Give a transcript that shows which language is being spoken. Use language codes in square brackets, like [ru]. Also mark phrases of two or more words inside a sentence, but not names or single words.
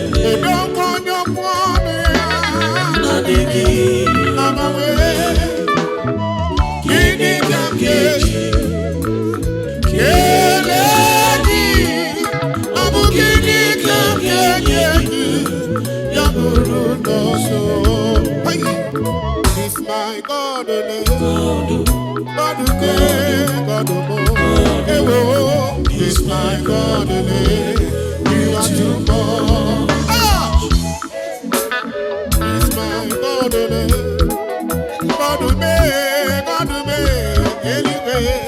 [ig] Odogwu onye okwu ọnụ ya na-adịghị agbanwe. Gịnị ka m ga-eji kelee gị? Ọ bụ gịnị ka m ga-enye gị? Ya bụrụ n'ọzọ. [en] Hey! It's my God, oh, God, oh, God, oh, oh. Ewo, it's my God, oh, you are too much. Ah! It's my God, oh, God, oh, God, oh, anyway.